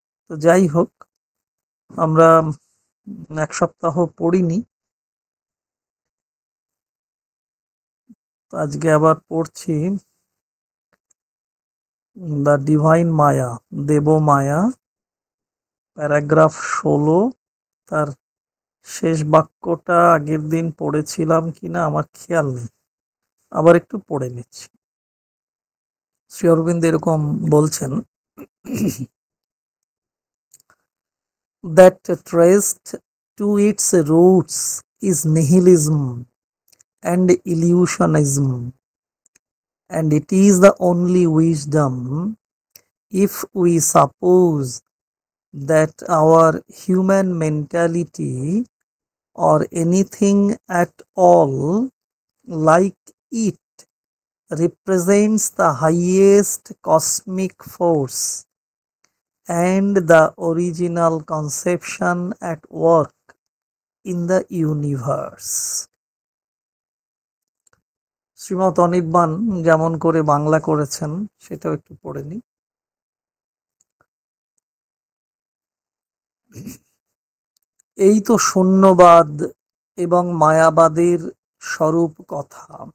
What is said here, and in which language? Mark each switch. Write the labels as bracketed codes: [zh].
[bn] তো যাই হোক, আমরা এক সপ্তাহ পড়িনি, আজকে আবার পড়ছি the divine Maya, Dev Maya, paragraph 16। তার শেষ বাক্যটা আগের দিন পড়েছিলাম কিনা আমার খেয়াল নেই, আবার একটু পড়ে নিচ্ছি। [en] Shri Aurobindo [bn] এরকম বলছেন, [en] that traced to its roots is nihilism and illusionism, and it is the only wisdom if we suppose that our human mentality or anything at all like it represents the highest cosmic force and the original conception at work in the universe. [bn] Srimat Anirban যেমন করে বাংলা করেছেন সেটাও একটু পড়ে নি। এই তো শূন্যবাদ এবং মায়াবাদের স্বরূপ কথা।